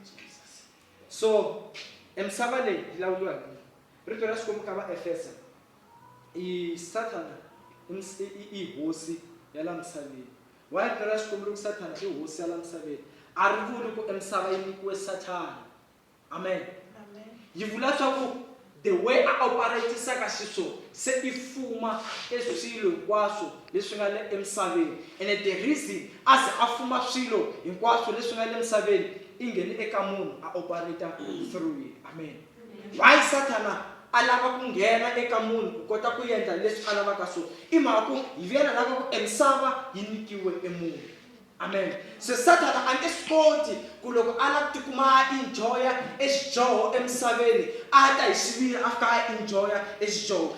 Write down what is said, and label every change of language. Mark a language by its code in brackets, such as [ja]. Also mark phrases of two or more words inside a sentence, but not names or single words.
[ts] So emisava leyi yi lawuliwa hi munhu. Rito ra Xikwembu ka va Efesa i Sathana i hosi ya la misaveni. Wa rito ra Xikwembu loko Sathana i hosi ya la misaveni a ri vuli ku emisava yi nyikiwe Sathana. Amen. Yi vula leswaku [en] the way [ts] a operatisaka xiswona se i fuma swilo hinkwaswo leswi nga le emisaveni. [en] And the reason as [ts] a fuma swilo hinkwaswo leswi nga le emisaveni i nghene eka munhu a operata [en] through it. [ts] Amen. Why Sathana a lava ku nghena eka munhu ku kota ku endla leswi a lavaka swona i mhaka ku hi yena lava ku emisava yi nyikiwe emunhu. Amen. So Satan a nge swi koti ku loko a lava ku tikuma a enjoya exidyoho emisaveni a ta hi xiviri after a enjoya exidyoho.